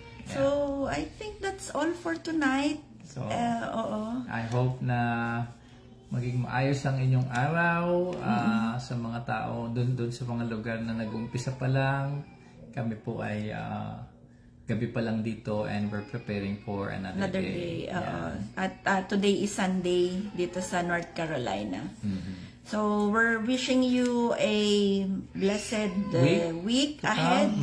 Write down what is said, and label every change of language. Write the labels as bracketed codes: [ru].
[en] So, I think that's all for tonight. So, I hope [tl] na maging maayos ang inyong araw sa mga tao doon sa mga lugar na nag-umpisa pa lang. Kami po ay gabi pa lang dito [en] and we're preparing for another day. Yeah. At today is Sunday [tl] dito sa [en] North Carolina. So we're wishing you a blessed week ahead.